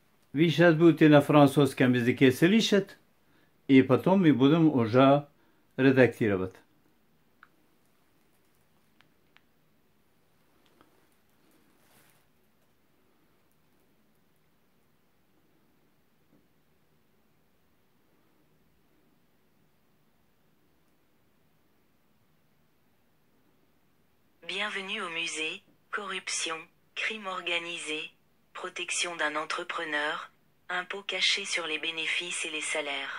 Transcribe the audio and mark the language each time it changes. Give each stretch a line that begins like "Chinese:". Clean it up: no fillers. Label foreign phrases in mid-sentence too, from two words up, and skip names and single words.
Russian: Ви сейчас будете на французском языке слышать, и потом мы будем уже редактировать.
French: Bienvenue au musée, corruption, crime organisé, protection d'un entrepreneur, impôts cachés sur les bénéfices et les salaires.